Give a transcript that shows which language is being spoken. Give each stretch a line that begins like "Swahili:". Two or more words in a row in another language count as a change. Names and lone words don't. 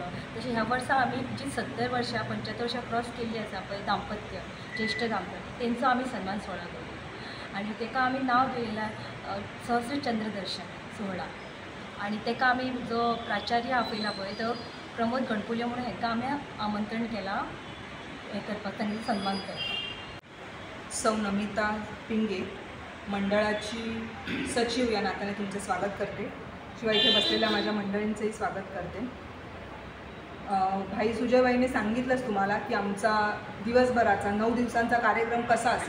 Konkani: तशें ह्या वर्सा आमी जी 70 वर्सां 75 वर्सां क्रॉस केल्ली आसा पळय दाम्पत्य ज्येश्ठ दाम्पत्य तेंचो आमी सन्मान सोहळा करतो आनी ताका आमी नांव दिलेलां सहस्रचंद्र दर्शन सोहळा. आनी ताका आमी जो प्राचार्य आपयला पळय तो प्रमोद गणपुले म्हणून हांकां आमी आमंत्रण केलां हें करपाक तांचो सन्मान करपाक.
Marathi: सौ नमिता पिंगे मंडळाची सचिव या नात्याने तुमचे स्वागत करते. शिवाय इथे बसलेल्या माझ्या मंडळींचंही स्वागत करते. भाई सुजयबाईंनी सांगितलंच तुम्हाला की आमचा दिवसभराचा 9 दिवसांचा कार्यक्रम कसा असेल.